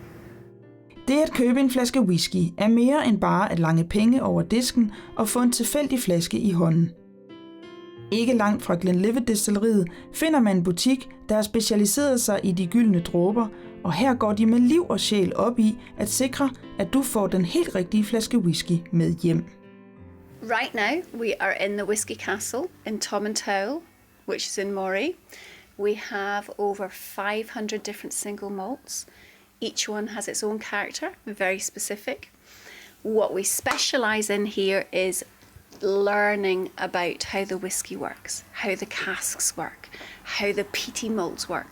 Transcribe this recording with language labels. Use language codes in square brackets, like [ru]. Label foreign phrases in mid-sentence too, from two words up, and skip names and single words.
[da] Det at købe en flaske whisky er mere end bare at lange penge over disken og få en tilfældig flaske i hånden. Ikke langt fra Glenlivet-destilleriet finder man en butik, der har specialiseret sig i de gyldne dråber, og her går de med liv og sjæl op i at sikre, at du får den helt rigtige flaske whisky med hjem. [en] Right now we are in the Whisky Castle in Tomintoul, which is in Moray. We have over 500 different single malts. Each one has its own character, very specific. What we specialize in here is learning about how the whisky works, how the casks work, how the peaty malts work.